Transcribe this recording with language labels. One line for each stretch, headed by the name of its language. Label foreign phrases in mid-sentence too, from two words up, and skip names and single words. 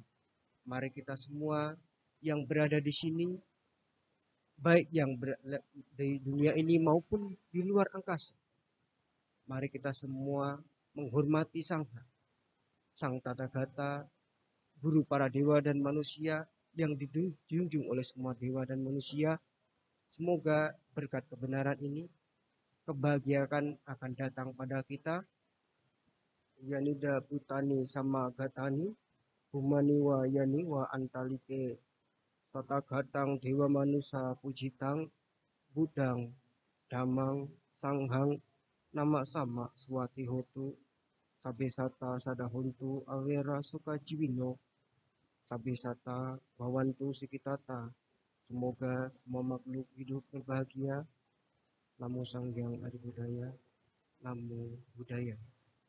Indonesian: Mari kita semua yang berada di sini, baik yang di dunia ini maupun di luar angkasa, mari kita semua menghormati Sang Tathagata, guru para dewa dan manusia yang dijunjung oleh semua dewa dan manusia. Semoga berkat kebenaran ini, kebahagiaan akan datang pada kita.
Pali: Yanida putani sama gatani, humani wa yani wa antalike, Tathagatang dewa manusa pujitang, budang, damang, sanghang, nama sama swati hotu, sabesata sadahuntu awera sukajiwino, sabesata bawantu sikitata.
Indonesian: Semoga semua makhluk hidup berbahagia.
Pali: Namo Sanghyang Adi Budaya. Namo Buddhaya.